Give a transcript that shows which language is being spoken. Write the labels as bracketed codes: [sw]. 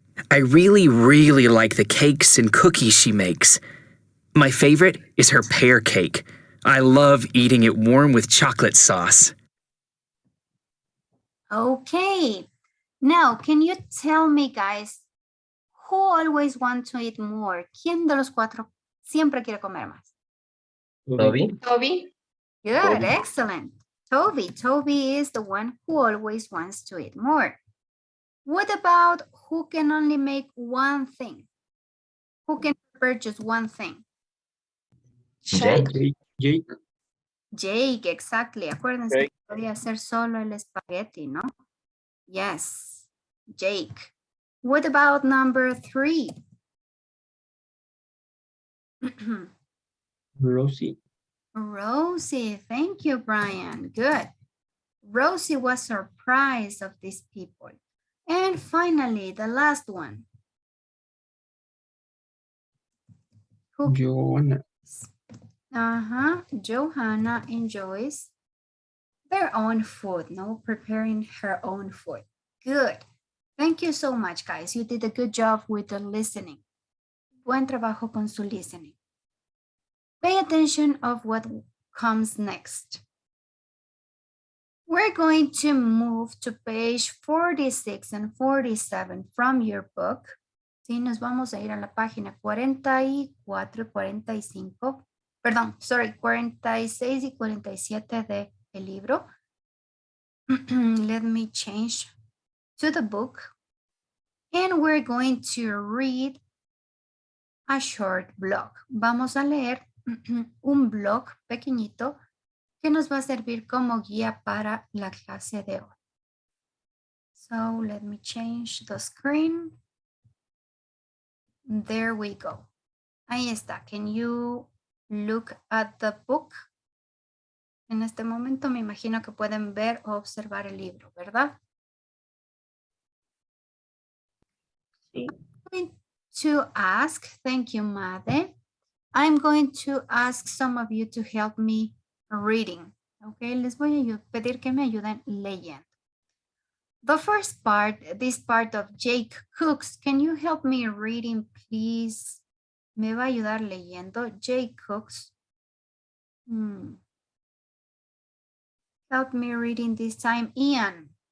[en] I really, really like the cakes and cookies she makes. My favorite is her pear cake. I love eating it warm with chocolate sauce. Okay. Now, can you tell me, guys, who always wants to eat more? [es] ¿Quién de los cuatro siempre quiere comer más? [en] Toby. Toby. Good, Toby. excellent. Toby is the one who always wants to eat more. What about who can only make one thing? Who can prepare just one thing? Jake. Jake. Jake, exactly. [es] Acuérdense [en] Jake. [es] que podía hacer solo el espagueti, ¿no? [en] Yes, Jake. What about number 3? Rosie. Rosie, thank you, Brian. Good. Rosie was surprised of these people. And finally, the last one. Who Joanna. Johanna enjoys their own food, no? Preparing her own food. Good. Thank you so much, guys. You did a good job with the listening. [es] Buen trabajo con su listening. [en] Pay attention of what comes next. We're going to move to page 46 and 47 from your book. [es] Sí, nos vamos a ir a la página 44 y 45. Perdón, sorry, 46 y 47 de el libro. [en] Let me change to the book. And we're going to read a short blog. [es] Vamos a leer un blog pequeñito que nos va a servir como guía para la clase de hoy. [en] So let me change the screen. There we go. [es] Ahí está. [en] Can you look at the book? [es] En este momento me imagino que pueden ver o observar el libro, ¿verdad? Sí. [en] I'm going to ask, thank you, Made. I'm going to ask some of you to help me reading. [es] Okay, les voy a pedir que me ayuden leyendo. [en] The first part, this part of Jake Cooks, can you help me reading, please? [es] Me va a ayudar leyendo. Jake Cooks. [en] Help me reading this time, [es] Ian.